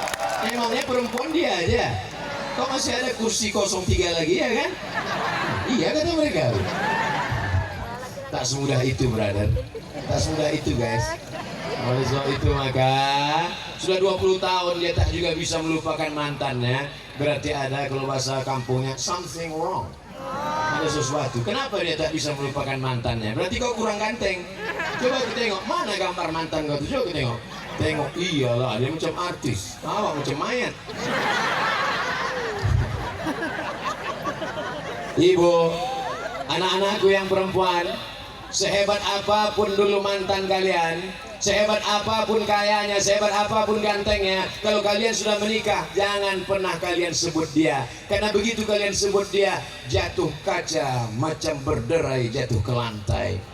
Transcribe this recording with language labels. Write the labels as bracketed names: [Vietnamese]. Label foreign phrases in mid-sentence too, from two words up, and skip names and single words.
[Indonesian] Emangnya perempuan dia aja. Kok masih ada kursi 03 lagi ya kan? Iya kata mereka. Tak semudah itu brother, tak semudah itu guys. Oleh sebab itu maka sudah 20 tahun dia tak juga bisa melupakan mantannya. Berarti ada kalau bahasa kampungnya [English] something wrong. [Indonesian] Ada sesuatu. Kenapa dia tak bisa melupakan mantannya? Berarti kau kurang ganteng. Coba kita tengok mana gambar mantan kau tuh. Coba kita tengok. Tengok, iyalah dia macam artis. Awak macam mayat. Ibu, anak-anakku yang perempuan, sehebat apapun dulu mantan kalian, sehebat apapun kayanya, sehebat apapun gantengnya, kalau kalian sudah menikah, jangan pernah kalian sebut dia. Karena begitu kalian sebut dia, jatuh kaca macam berderai jatuh ke lantai.